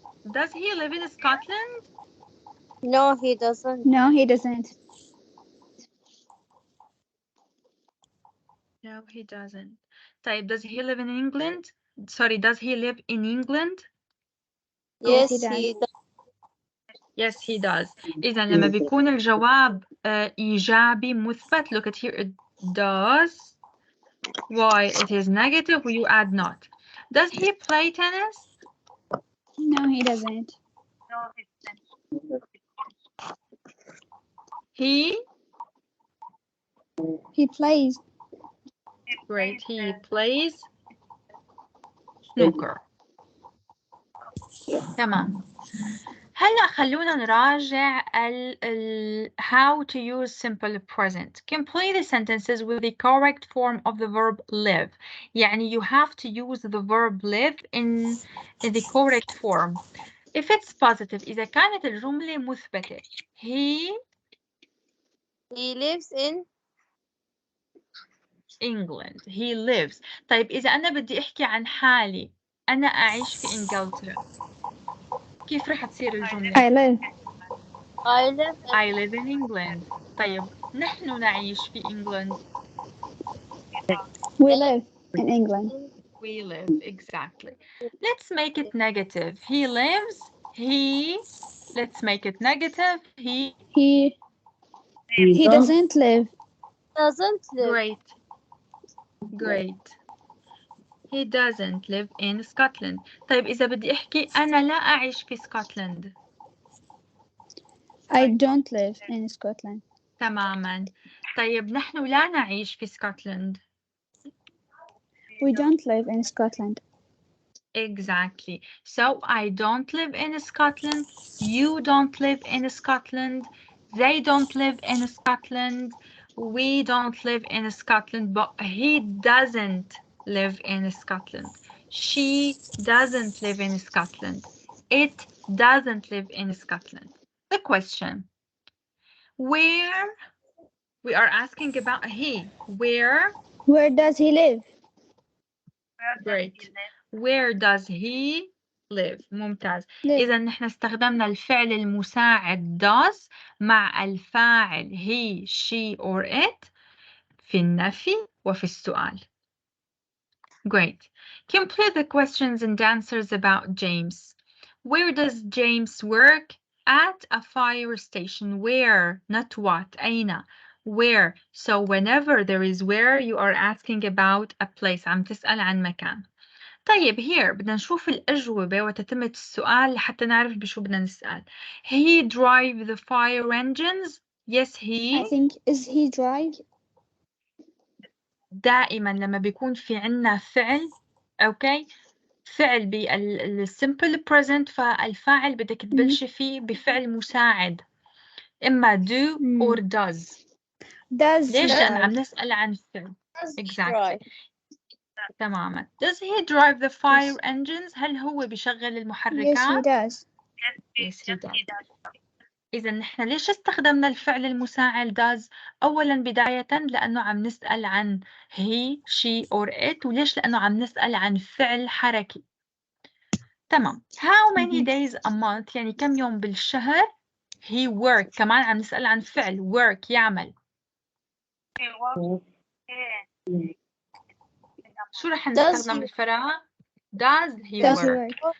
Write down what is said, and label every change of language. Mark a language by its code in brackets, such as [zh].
[en] Does he live in Scotland? No, he doesn't. No, he doesn't. No, he doesn't. طيب, does he live in England? Sorry, does he live in England? Yes, he does. Yes, he does. [ar] إذا لما بيكون الجواب إيجابي مثبت, [en] look at here, it does. Why it is negative, you add not. Does he play tennis? No, he doesn't. He plays. Great. He plays snooker. [ar] تمام. هلا خلونا نراجع [en] how to use simple present. Complete the sentences with the correct form of the verb live. يعني you have to use the verb live in the correct form. If it's positive, [ar] إذا كانت الجملة مثبتة, [en] he lives in England. He lives. [ar] طيب إذا أنا بدي أحكي عن حالي, أنا أعيش في إنجلترا. كيف راح تصير الجملة؟ [en] I live. I live in England. [ar] طيب نحن نعيش في إنجلند. [en] We live in England. We live, exactly. Let's make it negative. He lives, he, let's make it negative. He He doesn't live. Great. Great. He doesn't live in Scotland. [ar] طيب إذا بدي أحكي أنا لا أعيش في اسكتلند. [en] I don't live in Scotland. [ar] تماما. طيب نحن لا نعيش في اسكتلند. [en] We don't live in Scotland. Exactly. So I don't live in Scotland. You don't live in Scotland. They don't live in Scotland. We don't live in Scotland. But he doesn't live in Scotland. She doesn't live in Scotland. It doesn't live in Scotland. The question: where? We are asking about he. Where does he live? Great. Where does he live? [ar] ممتاز. [en] Live. [ar] إذا نحن استخدمنا الفعل المساعد does مع الفاعل [en] he, she or it [ar] في النفي وفي السؤال. [en] Great. Complete the questions and answers about James. Where does James work? At a fire station. Where? Not what. [ar] أين? [en] Where? So whenever there is where, you are asking about a place. [ar] عم تسأل عن مكان. طيب [en] here [ar] بدنا نشوف الأجوبة وتتمة السؤال لحتى نعرف بشو بدنا نسأل. [en] He drive the fire engines. Yes, he. I think is he drive? [ar] دائما لما بيكون في عنا فعل أوكي فعل بالsimple present فالفاعل بدك تبلشي فيه بفعل مساعد إما [en] do or does. Does [ar] ليش؟ [en] he [ar] لأن [en] drive? [ar] عم نسأل عن فعل. [en] Exactly. [ar] تماما. [en] Does he drive the fire engines؟ [ar] هل هو بيشغل [en] Yes, he [ar] المحركات؟ [en] does. Yes, he does. [ar] إذا نحن ليش استخدمنا الفعل المساعد does؟ أولا بداية لأنه عم نسأل عن [en] he, she or it. [ar] وليش؟ لأنه عم نسأل عن فعل حركي. تمام. [en] How many days a month؟ [ar] يعني كم يوم بالشهر [en] he work. [ar] كمان عم نسأل عن فعل work يعمل. شو رح نستخدم بالفراغ؟ [en] Does he work?